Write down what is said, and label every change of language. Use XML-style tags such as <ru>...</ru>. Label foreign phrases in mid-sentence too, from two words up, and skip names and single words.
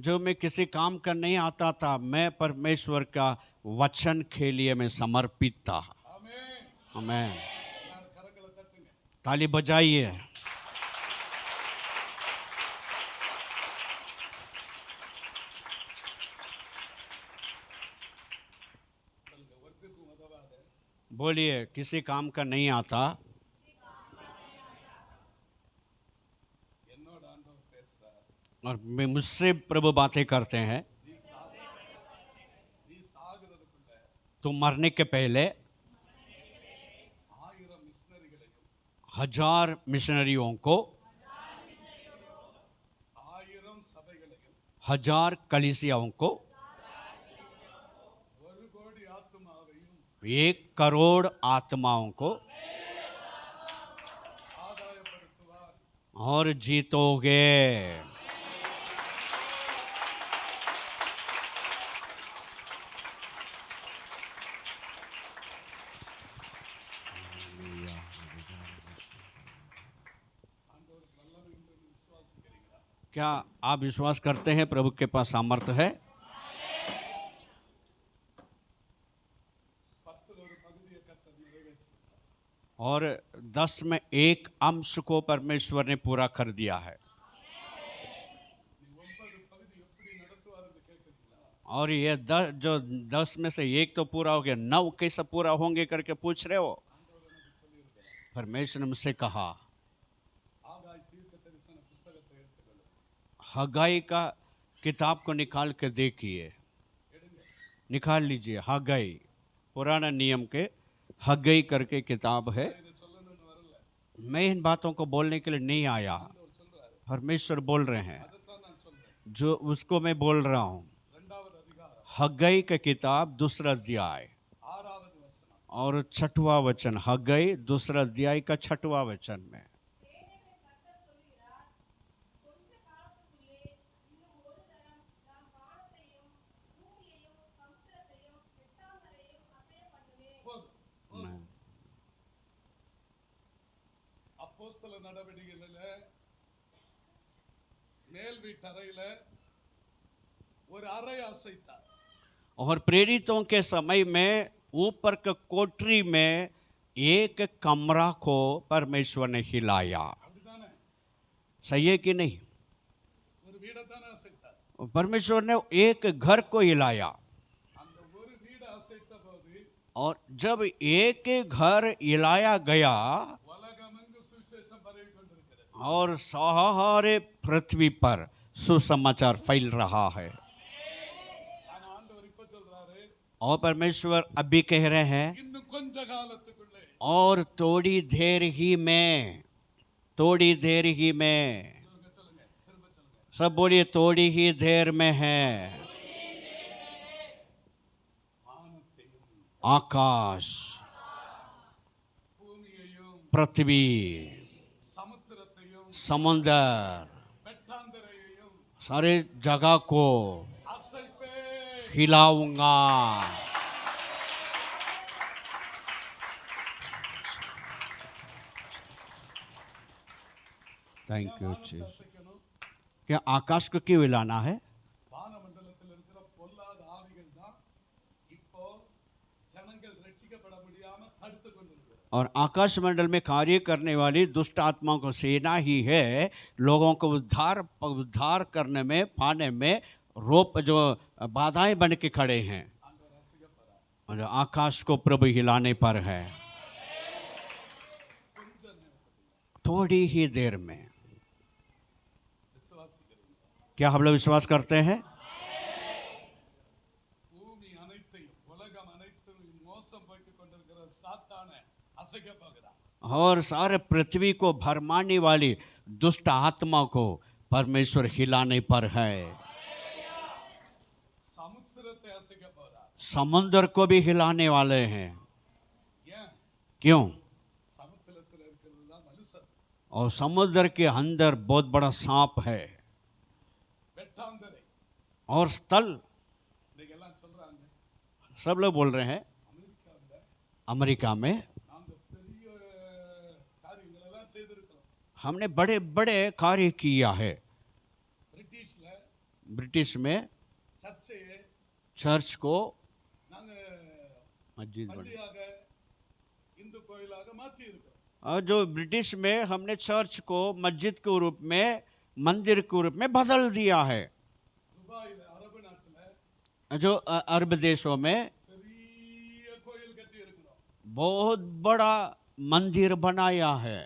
<hi>जो मैं किसी काम का नहीं आता था, मैं परमेश्वर का वचन के लिए मैं समर्पित था।</hi> <ta>ஆமென்.</ta> <hi>आमेन।</hi> <ta>எல்லாரும் கரங்களை தட்டுங்க.</ta> <hi>ताली बजाइए।</hi> <ta>சொல்லுங்க, ஒன்றுக்கும் உதவாத</ta> <hi>बोलिए, किसी काम का नहीं आता,</hi> <ta>என்னோட ஆண்டவர் பேசுறார்.</ta> <hi>और मैं मुझसे प्रभु बातें करते हैं।</hi> <ta>நீ சாகிறதுக்குள்ள</ta> <hi>तो मरने के पहले</hi> <ta>1000 மிஷனரிகளையும்</ta> <hi>1000 मिशनरियों को,</hi> <ta>1000 சபைகளையும்</ta> <hi>1000 कलीसियाओं को,</hi> <ta>1 கோடி ஆத்துமாவையும்</ta> <hi>1 करोड़ आत्माओं को</hi> <ta>ஆதாயப்படுத்துவார்.</ta> <hi>और जीतोगे।</hi> <ta>ஆண்டவருக்கு வல்லமை உண்டு என்று விசுவாசிக்கிறீங்களா?</ta> <hi>क्या आप विश्वास करते हैं प्रभु के पास सामर्थ्य है?</hi> <ta>10ல் ஒரு பகுதியை கர்த்தர் நிறைவேற்றினார்.</ta> <hi>और 10 में 1 अंश को परमेश्वर ने पूरा कर दिया है।</hi> <ta>நீ 9 பகுதி எப்படி நடத்துவார் என்று கேட்கிறீங்களா?</ta> <hi>और ये 10 में से 1 तो पूरा हो गया, 9 कैसे पूरा होंगे करके पूछ रहे हो?</hi> <ta>ஆண்டவர் எனக்கு சொல்லியிருக்கிறார்.</ta> <hi>परमेश्वर ने मुझसे कहा,</hi> <ta>ஆகாய் தீர்க்க தரிசன புஸ்தகத்தை எடுத்துக்கொள்ளும்.</ta> <hi>हगाई का किताब को निकाल के देखिए,</hi> <ta>எடுங்க.</ta> <hi>निकाल लीजिए। हगाई, पुराना नियम के हगाई करके किताब है।</hi> <ta>இதை சொல்லணும்னு வரல.</ta> <hi>मैं इन बातों को बोलने के लिए नहीं आया,</hi> <ta>ஆண்டவர் சொல்றாரு.</ta> <hi>परमेश्वर बोल रहे हैं,</hi> <ta>அதைத்தான் நான் சொல்றேன்.</ta> <hi>जो उसको मैं बोल रहा हूँ।</hi> <ta>2வது அதிகாரம்</ta> <hi>हगाई का किताब 2रा अध्याय</hi> <ta>6வது வசனம்.</ta> <hi>और 6वां वचन। हगाई 2रा अध्याय का 6वां वचन में,</hi> <ta>போதும். அப்போஸ்தல நடவடிக்கைகளில மேல் வீட்டறையில ஒரு அறை அசைத்தார்.</ta> <hi>और प्रेरितों के समय में ऊपर के कोठरी में एक कमरा को परमेश्वर ने हिलाया।</hi> <ta>அப்படிதானே?</ta> <hi>सही है कि नहीं?</hi> <ta>ஒரு வீடை தானே அசைத்தார்.</ta> <hi>परमेश्वर ने एक घर को हिलाया,</hi> <ta>அந்த ஒரு வீடை அசைத்த போது</ta> <hi>और जब एक घर हिलाया गया</hi> <ta>உலகமெங்கு சுவிசேஷம் பரவி கொண்டிருக்கிறது.</ta> <hi>और सारे पृथ्वी पर सुसमाचार फैल रहा है।</hi> <ta>ஆனா ஆண்டவர் இப்ப சொல்றாரு,</ta> <hi>और परमेश्वर अभी कह रहे हैं,</hi> <ta>இன்னும் கொஞ்ச காலத்துக்குள்ளே</ta> <hi>और थोड़ी देर ही में, थोड़ी देर ही में,</hi> <ta>சொல்லுங்க சொல்லுங்க திரும்ப சொல்லுங்க.</ta> <hi>सब बोलिए थोड़ी ही देर में है।</hi> <ta>வானத்தையும்</ta> <hi>आकाश,</hi> <ta>பூமியையும்</ta> <hi>पृथ्वी,</hi> <ta>சமுத்திரத்தையும்</ta> <hi>समुंदर,</hi> <ta>வெட்டாந்தரையையும்</ta> <hi>सारे जगह को</hi> <ta>அசைப்பே.</ta> <hi>हिलाऊंगा।</hi> <en>thank you</en> <ta>வானத்தை</ta> <hi>जीसस।</hi> <ta>அசைக்கணும்.</ta> <hi>क्या आकाश को क्यों हिलाना है?</hi> <ta>வானமண்டலத்தில் இருக்கிற பொல்லாத ஆவிகள் தான் இப்போ ஜனங்கள் ரட்சிக்கப்பட முடியாம தடுத்து கொண்டிருக்கிறது.</ta> <hi>और आकाश मंडल में कार्य करने वाली दुष्ट आत्माओं को सेना ही है, लोगों को उद्धार करने में, पाने में रोप जो बाधाएं बन के खड़े हैं।</hi> <ta>ஆண்டவர் அசைக்கப்படுறார்.</ta> <hi>और आकाश को प्रभु हिलाने पर है,</hi> <ta>கொஞ்ச நேரத்துல</ta> <hi>थोड़ी ही देर में।</hi> <ta>விசுவாசிக்கிறீங்க.</ta> <hi>क्या हम लोग विश्वास करते हैं?</hi> <ta>பூமி அனைத்தையும் உலகம் அனைத்தையும் மோசம் போய்க் கொண்டிருக்கிற சாத்தானை அசைக்க போகிறார்.</ta> <hi>और सारे पृथ्वी को भरमाने वाली दुष्ट आत्मा को परमेश्वर हिलाने पर है।</hi> <ta>சமுத்திரத்தை அசைக்க போகிறார்.</ta> <hi>समुद्र को भी हिलाने वाले हैं।</hi> <ta>ஏன்?</ta> <hi>क्यों?</hi> <ta>சமுத்திரத்தில் இருக்கிறது தான் மனுஷன்.</ta> <hi>और समुद्र के अंदर बहुत बड़ा सांप है</hi> <ta>வெட்டாந்தரை</ta> <hi>और स्थल।</hi> <ta>இன்னைக்கு எல்லாம் சொல்றாங்க</ta> <hi>सब लोग बोल रहे हैं</hi> <ta>அமெரிக்காவில்</ta> <hi>अमेरिका में</hi> <ta>நாங்க பெரிய காரியங்கள் எல்லாம் செய்திருக்கிறோம்.</ta> <hi>हमने बड़े बड़े कार्य किया है।</hi> <ta>பிரிட்டிஷ்ல</ta> <hi>ब्रिटिश में</hi> <ta>சர்ச்சையை</ta> <hi>चर्च को</hi> <ta>நாங்க</ta> <hi>मस्जिद बनी।</hi> <ta>பள்ளியாக இந்து கோயிலாக மாற்றி இருக்கிறோம்.</ta> <hi>और जो ब्रिटिश में हमने चर्च को मस्जिद के रूप में, मंदिर के रूप में बदल दिया है।</hi> <ta>துபாயில அரபு நாட்டுல</ta> <hi>जो अरब देशों में</hi> <ta>பெரிய கோயில் கட்டி இருக்கிறோம்.</ta> <hi>बहुत बड़ा मंदिर बनाया है।</hi>